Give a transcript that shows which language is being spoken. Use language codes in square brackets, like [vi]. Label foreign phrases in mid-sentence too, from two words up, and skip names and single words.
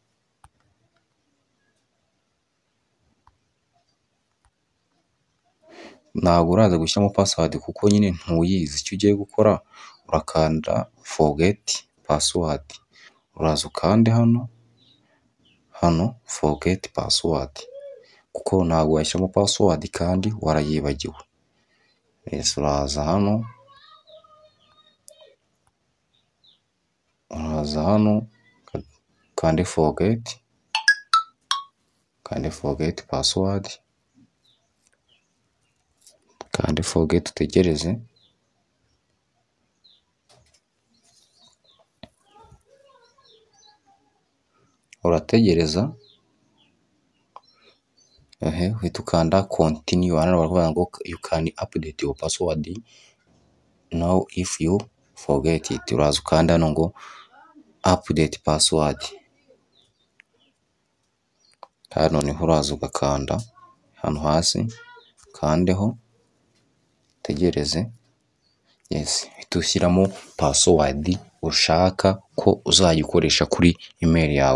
[rw] Ntabwo uraza gushyiramo password kuko nyine ntuyizi. Icyo ugiye gukora urakanda [en] forget password, [rw] uraza ukande hano [en] forget password [rw] kuko ntabwo washyiramo password kandi warayibagiwe. Yes, uraza hano kande [en] forget password, [rw] kande forget, utegereze. Urategereza, uhita ukanda continue. Hano baravuga ngo [en] you can update your password now if you forget it. [rw] Uraza ukanda hano ngo [en] update password. [rw] Hano niho uraza ugakanda hano hasi, kandeho, utegereze. Yes, uhita ushyiramo password ushaka ko uzayikoresha kuri email yawe.